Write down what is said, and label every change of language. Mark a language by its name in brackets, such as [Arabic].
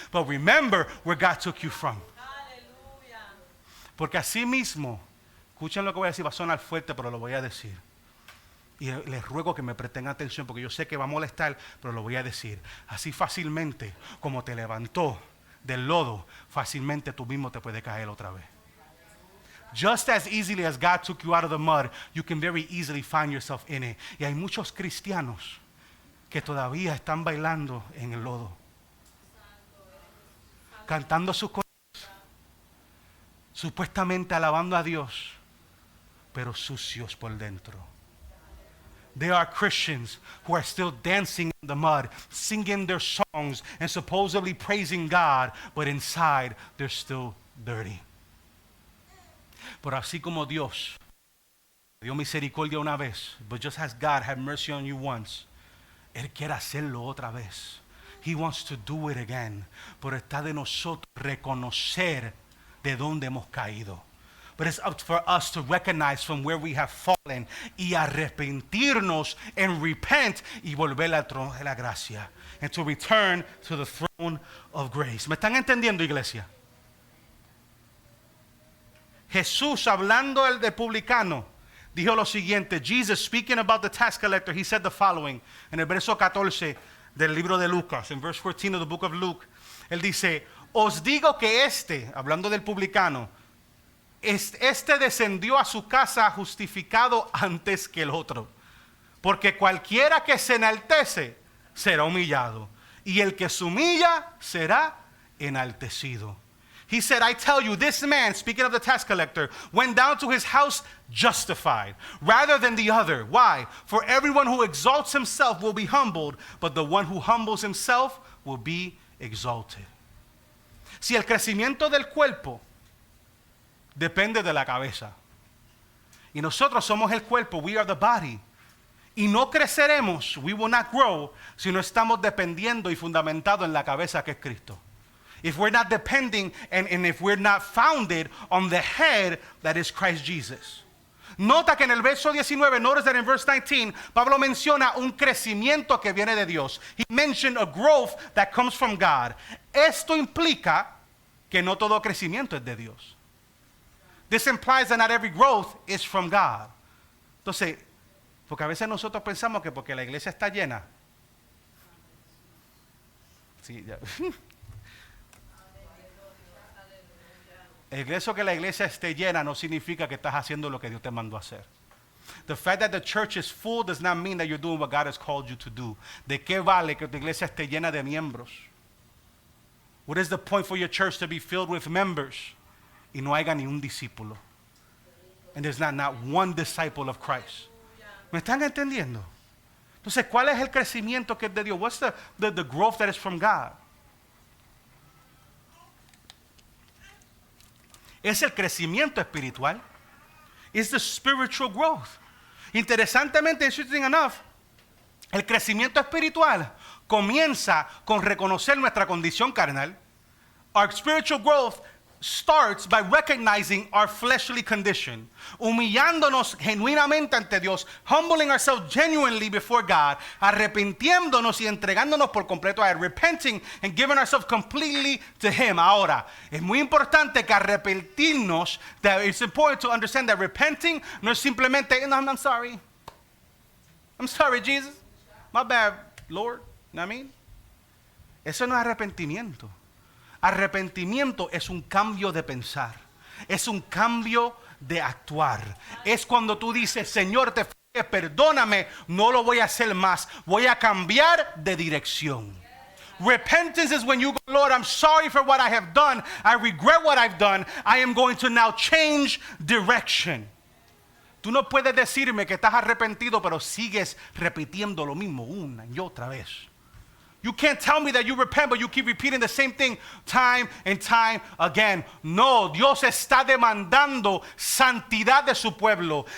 [English] But remember where God took you from. [Spanish] Aleluya. Porque así mismo, escuchen lo que voy a decir, va a sonar fuerte, pero lo voy a decir. Y les ruego que me presten atención porque yo sé que va a molestar, pero lo voy a decir. Así fácilmente como te levantó del lodo, fácilmente tú mismo te puedes caer otra vez. [English] Just as easily as God took you out of the mud, you can very easily find yourself in it. [Spanish] Y hay muchos cristianos que todavía están bailando en el lodo, cantando sus cosas, supuestamente alabando a Dios, pero sucios por dentro. [English] There are Christians who are still dancing in the mud, singing their songs and supposedly praising God, but inside they're still dirty. [Spanish] Pero así como Dios dio misericordia una vez, [English] but just as God had mercy on you once, [Spanish] Él quiere hacerlo otra vez. [English] He wants to do it again. [Spanish] Pero está de nosotros reconocer de dónde hemos caído. [English] But it's up for us to recognize from where we have fallen [Spanish] y arrepentirnos [English] and repent [Spanish] y volver al trono de la gracia. [English] And to return to the throne of grace. [Spanish] ¿Me están entendiendo, iglesia? Jesús, hablando del publicano, dijo lo siguiente. [English] Jesus, speaking about the tax collector, he said the following. [Spanish] En el verso 14 del libro de Lucas, [English] in verse 14 of the book of Luke, [Spanish] él dice, os digo que hablando del publicano, este descendió a su casa justificado antes que el otro. Porque cualquiera que se enaltece será humillado. Y el que se humilla será enaltecido. [English] He said, I tell you, this man, speaking of the tax collector, went down to his house justified rather than the other. Why? For everyone who exalts himself will be humbled, but the one who humbles himself will be exalted. [Spanish] Si el crecimiento del cuerpo depende de la cabeza. Y nosotros somos el cuerpo, [English] we are the body. [Spanish] Y no creceremos, [English] we will not grow, [Spanish] si no estamos dependiendo y fundamentados en la cabeza que es Cristo. [English] If we're not depending and if we're not founded on the head that is Christ Jesus. [Spanish] Nota que en el verso 19, [English] notice that in verse 19, [Spanish] Pablo menciona un crecimiento que viene de Dios. [English] He mentioned a growth that comes from God. [Spanish] Esto implica que no todo crecimiento es de Dios. [English] This implies that not every growth is from God. [Spanish] Entonces, porque a veces nosotros pensamos que porque la iglesia está llena. Sí, ya. El hecho que la iglesia esté llena no significa que estás haciendo lo que Dios te mandó a hacer. [English] The fact that the church is full does not mean that you're doing what God has called you to do. [Spanish] ¿De qué vale que tu iglesia esté llena de miembros? [English] What is the point for your church to be filled with members [Spanish] y no haya ni un discípulo? [English] And there's not one disciple of Christ. [Spanish] ¿Me están entendiendo? Entonces, ¿cuál es el crecimiento que es de Dios? [English] What's the growth that is from God? [Spanish] Es el crecimiento espiritual. [English] It's the spiritual growth. [Spanish] Interesantemente, [English] interesting enough, [Spanish] el crecimiento espiritual comienza con reconocer nuestra condición carnal. [English] Our spiritual growth starts by recognizing our fleshly condition, [Spanish] humillándonos genuinamente ante Dios, [English] humbling ourselves genuinely before God, [Spanish] arrepintiéndonos y entregándonos por completo a Él, [English] repenting and giving ourselves completely to Him. [Spanish] Ahora, es muy importante que arrepentirnos, [English] that it's important to understand that repenting [Spanish] no es simplemente, no, [English] I'm sorry. I'm sorry, Jesus. My bad, Lord. You know what I mean? [Spanish] Eso no es arrepentimiento. Arrepentimiento es un cambio de pensar, es un cambio de actuar. Es cuando tú dices, Señor, te fallé, perdóname, no lo voy a hacer más, voy a cambiar de dirección. [English] Repentance is when you go, Lord, I'm sorry for what I have done, I regret what I've done, I am going to now change direction. [Spanish] Tú no puedes decirme que estás arrepentido, pero sigues repitiendo lo mismo una y otra vez. [English] You can't tell me that you repent, but you keep repeating the same thing time and time again. [Spanish] No, Dios está demandando santidad de su pueblo.